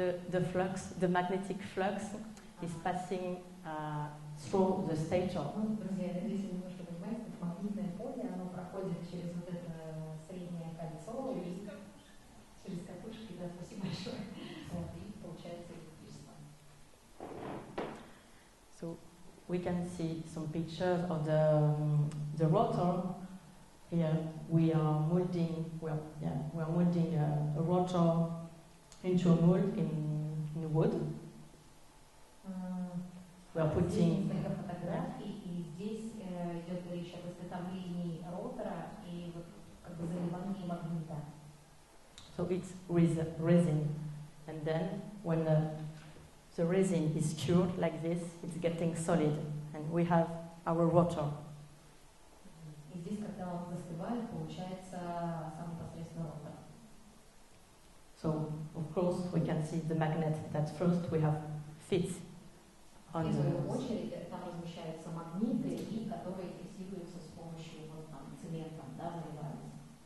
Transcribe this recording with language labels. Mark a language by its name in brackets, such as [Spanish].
[English] The flux, the magnetic flux is passing through the stator. [Russian] Друзья, надеюсь, вы немножко понимаете, это магнитное поле, оно проходит через вот это среднее кольцо и через катушки, да, спасибо большое. И получается электричество. [English] So we can see some pictures of the rotor. Here we are molding. We are molding a rotor into a mold in wood. We are putting. [Russian] Фотографий, и здесь идет речь об изготовлении ротора и вот как бы заливании магнита. [English] So it's with resin, and then when the resin is cured like this, it's getting solid, and we have our rotor. [Russian] И здесь, когда он застывает, получается сам непосредственно ротор. [English] So of course we can see the magnet that first we have fit on [Russian] В первую [English] the. [Russian] очередь там размещаются магниты, и которые фиксируются с помощью вот там цемента, да, заливаются.